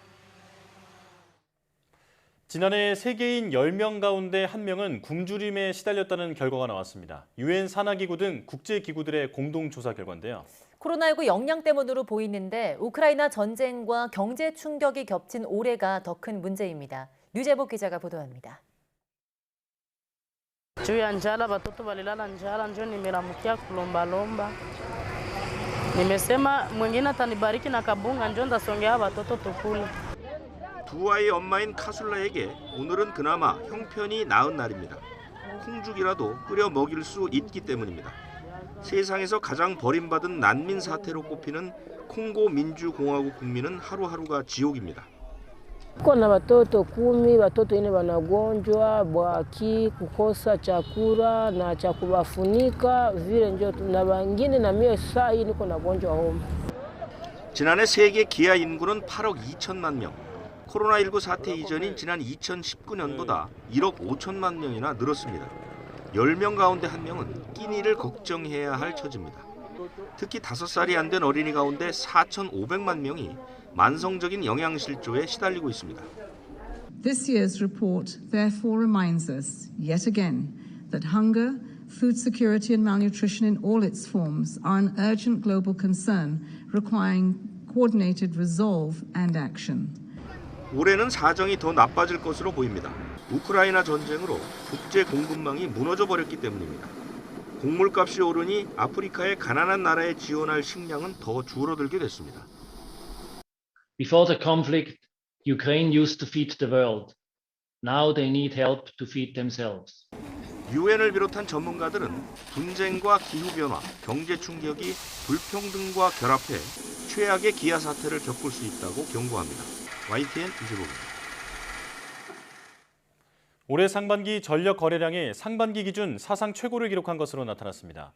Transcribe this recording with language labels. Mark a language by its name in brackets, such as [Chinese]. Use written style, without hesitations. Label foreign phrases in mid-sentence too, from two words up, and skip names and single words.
[Korean] 지난해 세계인 10명 가운데 1명은 굶주림에 시달렸다는 결과가 나왔습니다. UN 산하기구 등 국제기구들의 공동조사 결과인데요. 코로나19 영향 때문으로 보이는데 우크라이나 전쟁과 경제 충격이 겹친 올해가 더 큰 문제입니다. 류재복 기자가 보도합니다. [Swahili] juu ya njala, watoto walilala njala, ndio nimeramukia kulombalomba. Nimesema mwingine atanibariki na kabunga, ndio ndasongea watoto tukule. [Korean] 두 아이의 엄마인 카술라에게 오늘은 그나마 형편이 나은 날입니다. 콩죽이라도 끓여 먹일 수 있기 때문입니다. 세상에서 가장 버림받은 난민 사태로 꼽히는 콩고 민주공화국 국민은 하루하루가 지옥입니다. [Swahili] Kuna watoto 10, watoto 4 wanagonjwa bwaki, kukosa chakula na cha kuwafunika vile ndio na wengine, na mimi saa hii niko nagonjwa homa. [Korean] 지난해 세계 기아 인구는 8억 2천만 명. 코로나19 사태 이전인 지난 2019년보다 1억 5천만 명이나 늘었습니다. 10명 가운데 1명은 끼니를 걱정해야 할 처지입니다. 특히 5살이 안 된 어린이 가운데 4,500만 명이 만성적인 영양실조에 시달리고 있습니다. [English] This year's report therefore reminds us yet again that hunger, food security and malnutrition in all its forms are an urgent global concern requiring coordinated resolve and action. [Korean] 올해는 사정이 더 나빠질 것으로 보입니다. 우크라이나 전쟁으로 국제 공급망이 무너져 버렸기 때문입니다. 곡물값이 오르니 아프리카의 가난한 나라에 지원할 식량은 더 줄어들게 됐습니다. [English] Before the conflict, Ukraine used to feed the world. Now they need help to feed themselves. [Korean] 유엔을 비롯한 전문가들은 분쟁과 기후변화, 경제 충격이 불평등과 결합해 최악의 기아 사태를 겪을 수 있다고 경고합니다. YTN 이재복입니다. 올해 상반기 전력 거래량이 상반기 기준 사상 최고를 기록한 것으로 나타났습니다.